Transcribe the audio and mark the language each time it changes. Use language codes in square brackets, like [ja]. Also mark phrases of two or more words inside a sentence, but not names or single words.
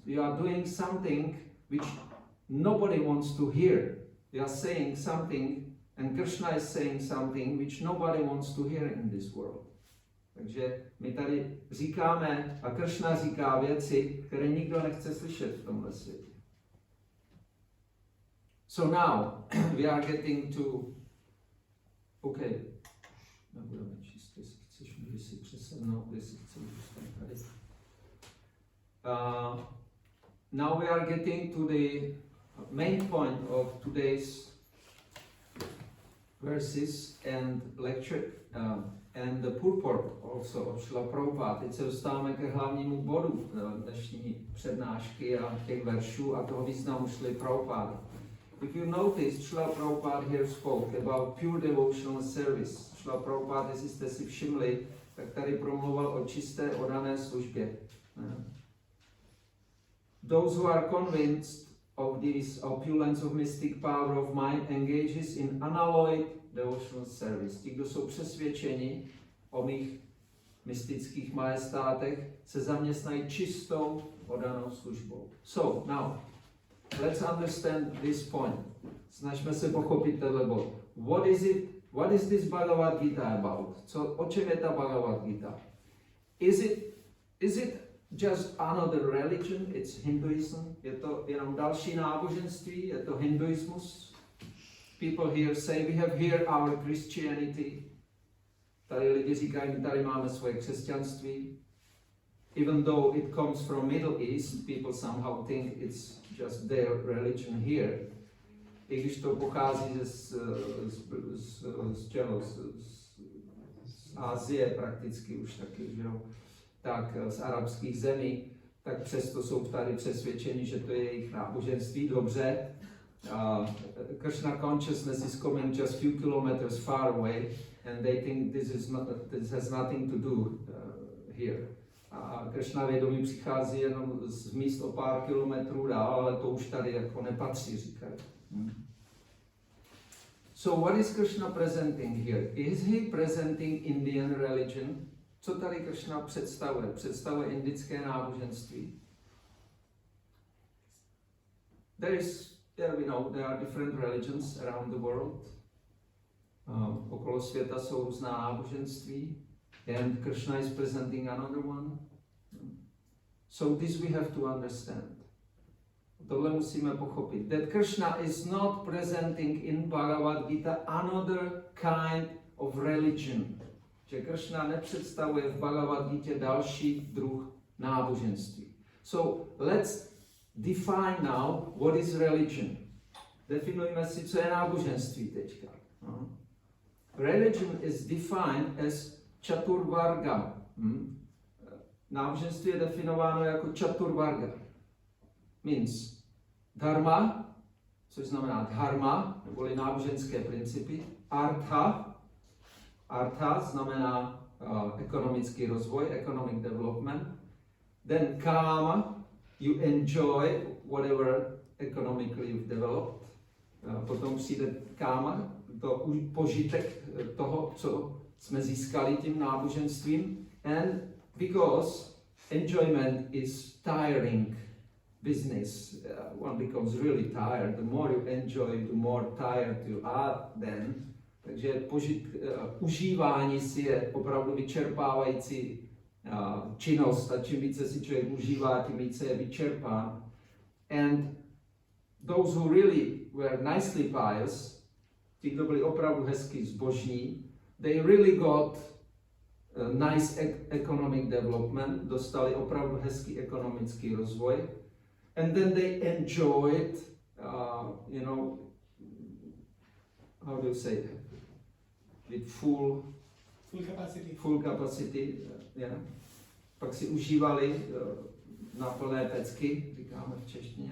[en] You are doing something which nobody wants to hear. You are saying something and Krishna is saying something which nobody wants to hear in this world. [cs] Takže my tady říkáme a Kršna říká věci, které nikdo nechce slyšet v tomhle světě. [en] So now we are getting to, [cs] okay, nebudeme číst, jestli chceš, můžeš si přesednout, jestli chceš zůstat tady. [en] Now we are getting to the main point of today's verses and lecture and the purport also of Srila Prabhupada. [cs] Teď se dostáváme ke hlavnímu bodu dnešní přednášky a těch veršů a toho významu Srila Prabhupada. [en] If you notice, Srila Prabhupada here spoke about pure devotional service. [cs] Srila Prabhupada, jestli jste si všimli, tak tady promluval o čisté oddané službě. [en] Those who are convinced of this opulence of mystic power of mind engages in unalloyed devotional service. [cs] Ti, kdo jsou přesvědčeni o mých mystických majestátech, se zaměstnají čistou oddanou službou. [en] So, now, let's understand this point. [cs] Snažme se pochopit tenhle bod. [en] What is this Bhagavad Gita about? O čem je ta Bhagavad Gita? Is it just another religion? It's Hinduism? [cs] Je to jenom další náboženství? Je to hinduismus? [en] People here say, we have here our Christianity. [cs] Tady lidi říkají, my tady máme svoje křesťanství. [en] Even though it comes from Middle East, people somehow think it's just their religion here. [cs] I když to pochází z Asie prakticky už taky, že jo? Tak z arabských zemí, tak přesto jsou tady přesvědčeni, že to je jejich náboženství. Dobře. [en] Krishna consciousness is coming just few kilometers far away and they think this has nothing to do here. [cs] A Krishna vědomí přichází jenom z míst o pár kilometrů dál, ale to už tady jako nepatří, říkají. [en] So what is Krishna presenting here? Is he presenting Indian religion? [cs] Co tady Krishna představuje? Představuje indické náboženství. [en] There are different religions around the world. [cs] Okolo světa jsou různá náboženství. [en] And Krishna is presenting another one. So this we have to understand. [cs] Tohle musíme pochopit. [en] That Krishna is not presenting in Bhagavad Gita another kind of religion. [cs] Že Krishna nepředstavuje v Bhagavad Gita další druh náboženství. [en] So let's define now what is religion. [cs] Definujme si, co je náboženství teďka. [en] Religion is defined as Chaturvarga. [cs] Náboženství je definováno jako Chaturvarga. Means dharma, což znamená dharma, neboli náboženské principy. Artha znamená ekonomický rozvoj, [en] economic development. Then kama, you enjoy whatever economically you've developed. [cs] Potom přijde kama, to požitek toho, co jsme získali tím náboženstvím. [en] And because enjoyment is tiring business, one becomes really tired. The more you enjoy, the more tired you are then. [cs] Takže užívání si je opravdu vyčerpávající činnost a čím více si člověk užívá, tím více je vyčerpán. [en] And those who really were nicely pious, [cs] ti, kdo byli opravdu hezky zbožní, [en] they really got a nice economic development, [cs] dostali opravdu hezký ekonomický rozvoj. [en] And then they enjoyed, how do you say, with full capacity, yeah. [cs] Pak si užívali na plné pecky, říkáme v češtině.